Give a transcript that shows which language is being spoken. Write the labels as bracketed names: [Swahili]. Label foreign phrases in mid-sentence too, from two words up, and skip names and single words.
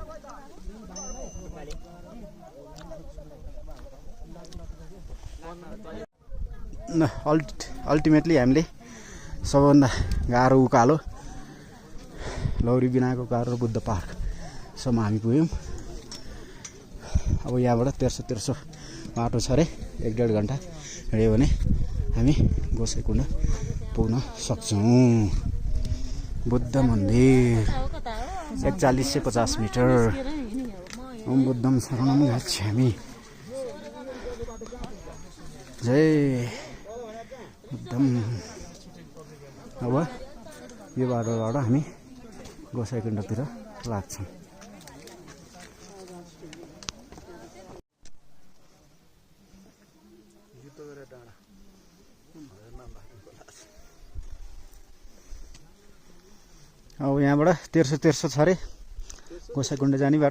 [Nepali] अल्टिमेटली हामीले सबभन्दा गाह्रो उकालो लौरी बिनाको गाह्रो बुद्ध पार्कसम्म हामी पुग्यौँ। अब यहाँबाट तेर्सो बाटो छ अरे, 1-1.5 घन्टा हिँड्यो भने हामी गोसाइँकुण्ड पुग्न सक्छौँ। बुद्ध मन्दिर 4150 मिटर। [Sanskrit] ओम बुद्धम शरणम गच्छामि। जय बुद्धम। [Nepali] अब यो बाटोबाट हामी गोसाइँकुण्डतिर लाग्छौँ। अब यहाँबाट तेर्सो छ अरे गोसाइँकुण्ड जाने बाटो।